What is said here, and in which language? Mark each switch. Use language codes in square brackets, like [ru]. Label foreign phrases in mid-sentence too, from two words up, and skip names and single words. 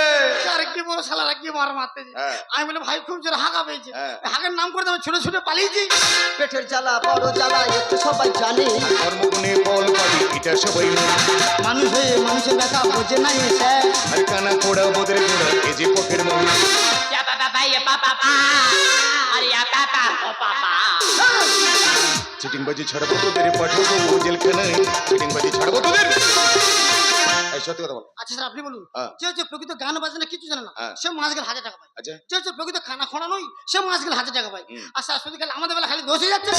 [bn] আর কি বড় শালারা কি মার মারতেছে। হ্যাঁ। আমি বলে ভাই খুব জোরে হাগা পেয়েছে। হ্যাঁ। হাগার নাম করে আমি ছুটে ছুটে পালিয়েছি। পেটের জ্বালা বড় জ্বালা একটু সবাই জানে। আর কর্মগুণে ফল পাবি এটা সবাই জানে। মানুষের ব্যথা বোঝে না এসে। আর কানা খোড়া বদের গোড়া এই যে পকেট মার্কে Ya papá, ya papá. Aria tata, oh papá. চিটিংবাজি ছাড়বো তোদের পাঠাবো জেলখানায় চিটিংবাজি ছাড়বো তোদের এই সত্যি কথা বল আচ্ছা স্যার আপনি বলুন, হ্যাঁ। যে হচ্ছে প্রকৃত গান বাজনা কিছু জানে না হ্যাঁ। সে মাস গেলে 1000 টাকা পায়। আচ্ছা যে হচ্ছে প্রকৃত খানা খোনা নয় সে মাস গেলে 1000 টাকা পায়। আর স্যার শুধু গেলে আমাদের বেলা খালি দোষ হয়ে যাচ্ছে।